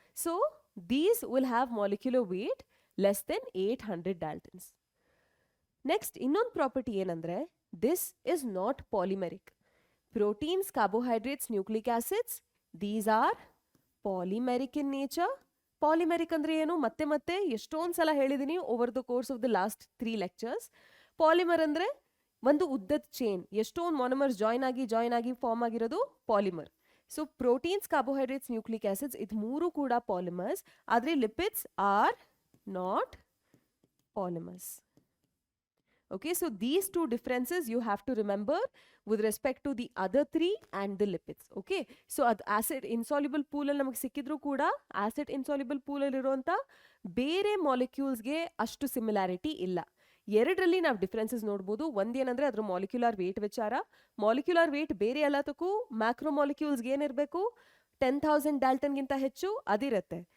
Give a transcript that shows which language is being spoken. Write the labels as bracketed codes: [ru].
[en] So these will have molecular weight less than 800 Daltons. Next, [kn] ಇನ್ನೊಂದು property ಏನಂದ್ರೆ, [en] this is not polymeric. Proteins, carbohydrates, nucleic acids, these are polymeric in nature. [kn] ಪಾಲಿಮೆರಿಕ್ ಅಂದ್ರೆ ಏನು? ಮತ್ತೆ ಮತ್ತೆ ಎಷ್ಟೊಂದು ಸಲ ಹೇಳಿದೀನಿ [en] Over the course of the last 3 lectures. [kn] Polymer ಅಂದ್ರೆ ಒಂದು ಉದ್ದದ ಚೈನ್, ಎಷ್ಟೊಂದು ಮಾನೋಮರ್ಸ್ ಜಾಯ್ನ್ ಆಗಿ ಫಾರ್ಮ್ ಆಗಿರೋದು polymer. So proteins, carbohydrates, nucleic acids ಇದು 3 ಕೂಡ ಪಾಲಿಮರ್ಸ್. [en] ಆದರೆ lipids are not polymers. Okay, so these 2 differences you have to remember with respect to the other 3 and the lipids. Okay, so ad acid insoluble pool [kn] ಅಲ್ಲಿ ನಮಗೆ ಸಿಕ್ಕಿದ್ರು ಕೂಡ acid insoluble pool ಅಲ್ಲಿ ಇರುವಂತ ಬೇರೆ molecules ಗೆ ಅಷ್ಟು ಸಿಮಿಲಾರಿಟಿ ಇಲ್ಲ. ಎರಡರಲ್ಲಿ ನಾವು ಡಿಫರೆನ್ಸಸ್ ನೋಡಬಹುದು. ಒಂದೇನಂದ್ರೆ ಅದರ ಮಾಲಿಕ್ಯುಲರ್ ವೇಟ್ ವಿಚಾರ. ಮಾಲಿಕ್ಯುಲರ್ ವೇಟ್ ಬೇರೆ ಎಲ್ಲದಕ್ಕೂ ಮ್ಯಾಕ್ರೋ ಮಾಲಿಕ್ಯೂಲ್ಸ್ಗೆ ಏನಿರಬೇಕು, 10,000 Dalton ಗಿಂತ ಹೆಚ್ಚು ಅದಿರುತ್ತೆ.